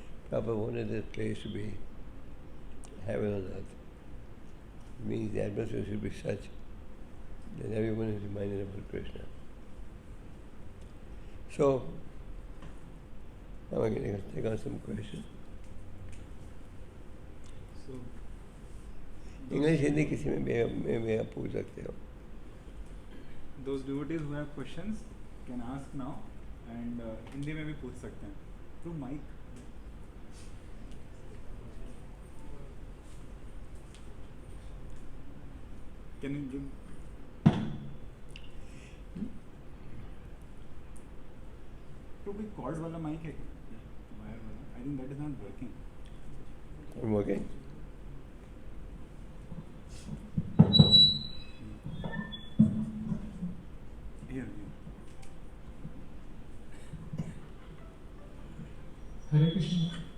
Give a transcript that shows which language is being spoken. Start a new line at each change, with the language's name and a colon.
English: Prabhupada wanted this place to be heaven on earth. It means the atmosphere should be such that everyone is reminded about Krishna. So, now I'm going to take on some questions. So,
Hindi: English, Hindi किसी में आप पूछ सकते हो.
English: those devotees who have questions can ask now, and Hindi
Hindi: में भी पूछ सकते हैं.
English: Through mic. Can you give?
Hindi: तो कोई कॉर्ड वाला माइक है क्या? वायर वाला?
English: I think that is not working. I'm working. Here. Hare Hare Krishna.